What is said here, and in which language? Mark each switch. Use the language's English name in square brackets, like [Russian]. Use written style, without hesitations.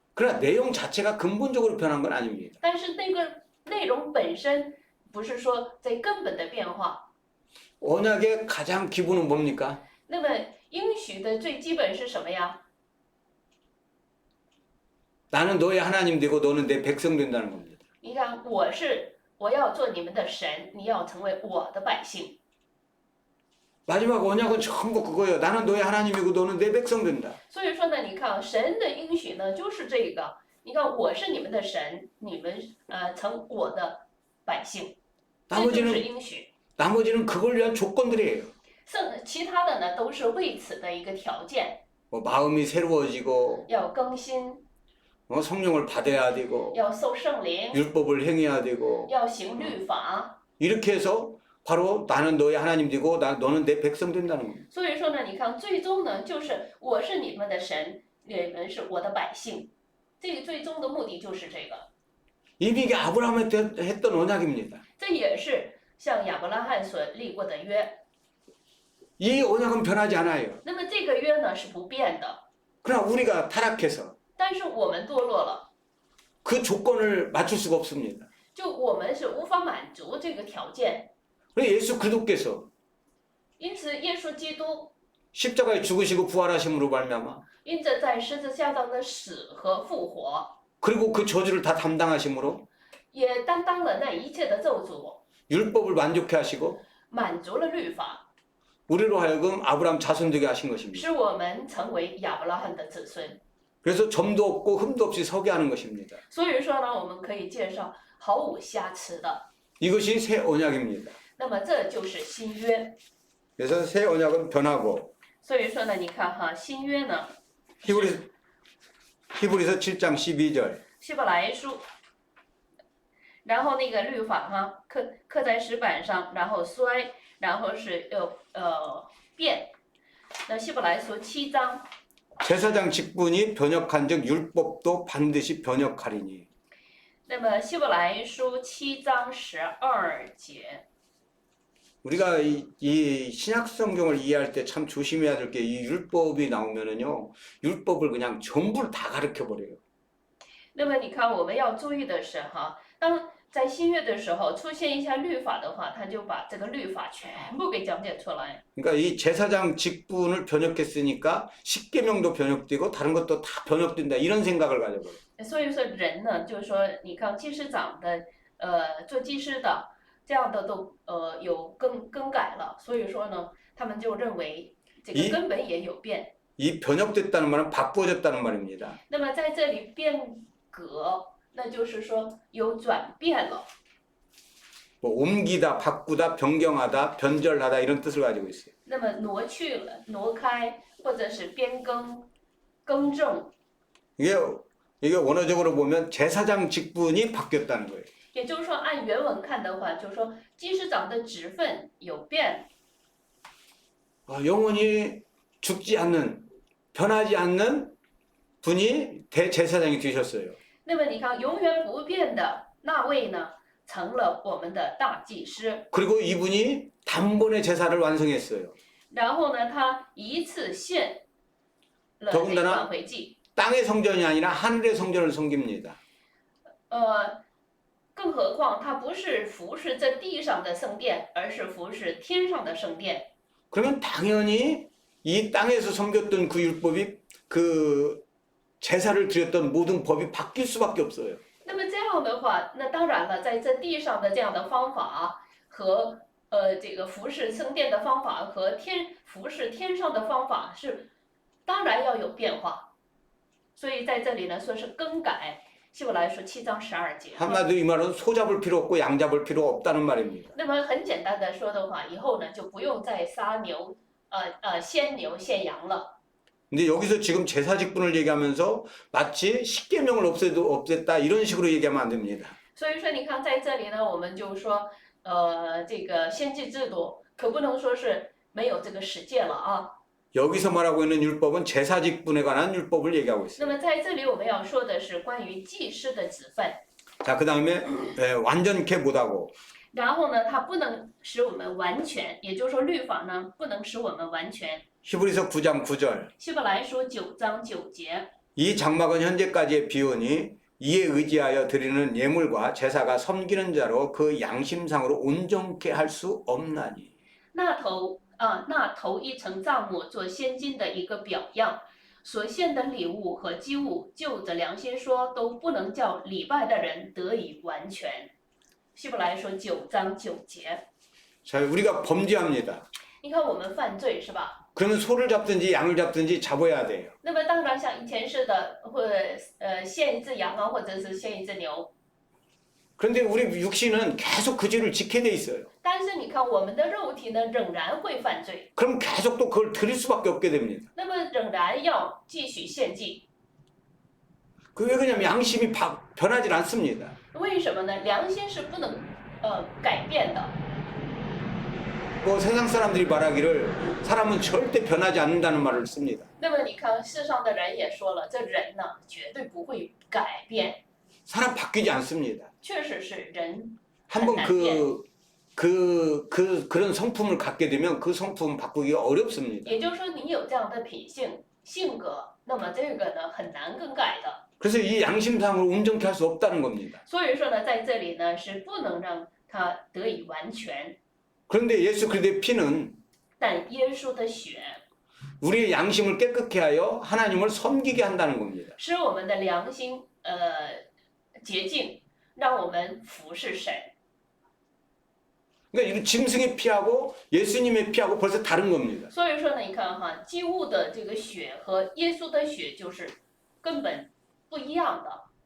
[Korean] 그러나 내용 자체가 근본적으로 변한 건 아닙니다. [Chinese] 但是那个内容本身不是说在根本的变化。 [Korean] 언약의 가장 기본은 뭡니까? [Chinese] 那么应许的最基本是什么呀？ [Korean] 나는 너의 하나님 되고 너는 내 백성 된다는 겁니다. [Chinese] 你看，我要做你们的神，你要成为我的百姓。 [Korean] 마지막 언약은 전부 그거예요. 나는 너의 하나님이고 너는 내 백성 된다. [Chinese] 所以说呢，你看神的应许呢就是这个。你看我是你们的神，你们成我的百姓，这就是应许。 [Korean] 나머지는 그걸 위한 조건들이에요. [Chinese] 其他的呢都是为此的一个条件， [Korean] 뭐 마음이 새로워지고 [Chinese] 要更新， [Korean] 성령을 받아야 되고 [Chinese] 要受圣灵， [Korean] 율법을 행해야 되고 [Chinese] 要行律法。 [Korean] 이렇게 해서 바로 나는 너의 하나님 되고 너는 내 백성 된다는 겁니다. [Chinese] 所以说呢，你看最终呢就是我是你们的神，你们是我的百姓。这个最终的目的就是这个。 [Korean] 이미 이게 아브라함한테 했던 언약입니다. [Chinese] 这也是向亚伯拉罕所立过的约。 [Korean] 이 언약은 변하지 않아요. [Chinese] 那么这个约呢是不变的， [Korean] 그러나 우리가 타락해서 [Chinese] 但是我们堕落了， [Korean] 그 조건을 맞출 수가 없습니다. [Chinese] 就我们是无法满足这个条件。 [Korean] 그래서 예수 그리스도께서 [Chinese] 因此，耶稣基督 [Korean] 십자가에 죽으시고 부활하심으로 말미암아 [Chinese] 因着在十字架上的死和复活， [Korean] 그리고 그 저주를 다 담당하심으로 [Chinese] 也担当了那一切的咒诅， [Korean] 율법을 만족해 하시고 [Chinese] 满足了律法， [Korean] 우리로 하여금 아브라함 자손 되게 하신 것입니다. [Chinese] 使我们成为亚伯拉罕的子孙。 [Korean] 그래서 점도 없고 흠도 없이 서게 하는 것입니다. [Chinese] 所以说呢，我们可以介绍毫无瑕疵的。 [Korean] 이것이 새 언약입니다. [Chinese] 那么这就是新约。 [Korean] 그래서 새 언약은 변하고 [Chinese] 所以说呢，你看哈，新约呢， [Korean] 히브리서 7장 12절 [Chinese] 希伯来书，然后那个律法哈，刻在石板上，然后衰，然后是变。那希伯来书7章， [Korean] 제사장 직분이 변역한즉 율법도 반드시 변역하리니. [Chinese] 那么希伯来书7章12节。 [Korean] 우리가 이 신약 성경을 이해할 때 참 조심해야 될 게 이 율법이 나오면은요, 율법을 그냥 전부 다 가르쳐 버려요. [Chinese] 那么你看，我们要注意的是哈，当在新约的时候出现一下律法的话，他就把这个律法全部给讲解出来。 [Korean] 그러니까 이 제사장 직분을 변역했으니까 십계명도 변역되고 다른 것도 다 변역된다 이런 생각을 가져버려요. [Chinese] 所以说人呢，就是说，你看祭司长的，做祭司的，这样的都有更改了，所以说呢，他们就认为这个根本也有变。 [Korean] 이 변역됐다는 말은 바꾸어졌다는 말입니다. [Chinese] 那么在这里变革，那就是说有转变了。 [Korean] 뭐 옮기다, 바꾸다, 변경하다, 변절하다 이런 뜻을 가지고 있어요. [Chinese] 那么挪去了、挪开，或者是变更、更正， [Korean] 이게 원어적으로 보면 제사장 직분이 바뀌었다는 거예요. [Chinese] 也就是说按原文看的话，就是说祭司长的职分有变， [Korean] 영원히 죽지 않는, 변하지 않는 분이 대제사장이 되셨어요. [Chinese] 那么你看永远不变的那位呢，成了我们的大祭司。 [Korean] 그리고 이분이 단번에 제사를 완성했어요. [Chinese] 然后呢，他一次献了这 [Korean] 더군다나 [Chinese] 个挽回祭。 [Korean] 땅의 성전이 아니라 하늘의 성전을 섬깁니다. [Chinese] 更何况他不是服侍这地上的圣殿，而是服侍天上的圣殿。 [Korean] 그러면 당연히 이 땅에서 섬겼던 그 율법이 그 제사를 드렸던 모든 법이 바뀔 수밖에 없어요. [Chinese] 那么这样的话，那当然了，在这地上的这样的方法和这个服侍圣殿的方法和服侍天上的方法是，当然要有变化。所以在这里呢，说是更改。希伯来书7章12节。 [Korean] 한마디로 이 말은 소 잡을 필요 없고 양 잡을 필요 없다는 말입니다. [Chinese] 那么很简单的说的话，以后呢就不用再杀牛献牛献羊了。 [Korean] 근데 여기서 지금 제사 직분을 얘기하면서 마치 십계명을 없앴다 이런 식으로 얘기하면 안 됩니다. [Chinese] 所以说，你看在这里呢，我们就说，这个先知制度可不能说是没有这个实践了啊。 [Korean] 여기서 말하고 있는 율법은 제사 직분에 관한 율법을 얘기하고 [Chinese] 那 [Korean] 있어요. [Chinese] 么在这里我们要说的是关于祭司的职分， [Korean] 자, 그 다음에 완전케 못하고 [Chinese] 然后呢，它不能使我们完全，也就是说律法呢不能使我们完全。 [Korean] 히브리서 9장 9절 [Chinese] 希伯来书9章9节， [Korean] 이 장막은 현재까지의 비유니 이에 의지하여 드리는 예물과 제사가 섬기는 자로 그 양심상으로 온전케 할 수 없나니. [Chinese] 那头一层帐幕做先进的一个表样，所献的礼物和祭物，就着良心说，都不能叫礼拜的人得以完全。希伯来说9章9节， [Korean] 자, 우리가 범죄합니다. [Chinese] 你看我们犯罪是吧？ [Korean] 그러면 소를 잡든지 양을 잡든지 잡아야 돼요. [Chinese] 那么当然像以前似的，或者献一只羊啊，或者是献一只牛。 [Korean] 그런데 우리 육신은 계속 그 죄를 지게 돼 있어요. [Chinese] 但是你看我们的肉体呢，仍然会犯罪， [Korean] 그럼 계속 또 그걸 드릴 수밖에 없게 됩니다. [Chinese] 那么仍然要继续献祭。 [Korean] 그 왜 그러냐면 양심이 변하지 않습니다. [Chinese] 为什么呢？良心是不能改变的。 [Korean] 뭐 세상 사람들이 말하기를 사람은 절대 변하지 않는다는 말을 씁니다. [Chinese] 那么你看世上的人也说了，这人呢绝对不会改变， [Korean] 사람 바뀌지 않습니다. [Chinese] 确实是人 [Korean] 한번 [Chinese] 很难变。 [Korean] 그런 성품을 갖게 되면 그 성품 바꾸기가 어렵습니다. [Chinese] 也就是说，你有这样的品性性格，那么这个呢很难更改的。 [Korean] 그래서 이 양심상으로 온전케 할 수 없다는 겁니다. [Chinese] 所以说呢，在这里呢是不能让他得以完全， [Korean] 그런데 예수 그리스도의 피는 [Chinese] 但耶稣的血 [Korean] 우리의 양심을 깨끗게 하여 하나님을 섬기게 한다는 겁니다. [Chinese] 使我们的良心洁净，让我们服侍神。 [Korean] 그러니까 이 짐승의 피하고 예수님의 피하고 벌써 다른 겁니다. [Chinese] 所以说呢，你看哈，祭物的这个血和耶稣的血就是根本不一样的。